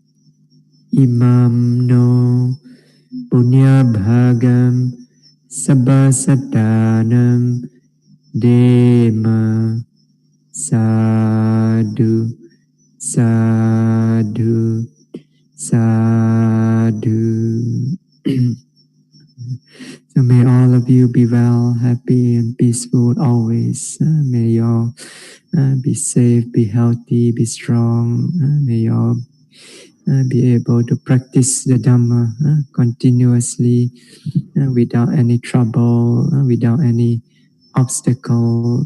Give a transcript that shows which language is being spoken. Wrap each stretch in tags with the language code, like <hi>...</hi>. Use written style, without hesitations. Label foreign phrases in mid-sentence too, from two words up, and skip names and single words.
<pi>Imam no Punya Bhagam Sabbasatanam Dema Sadhu Sadhu Sadhu.</pi> <en>So may all of you be well, happy and peaceful always. May you all be safe, be healthy, be strong. May you all be able to practice the Dhamma continuously without any trouble, without any obstacle.</en>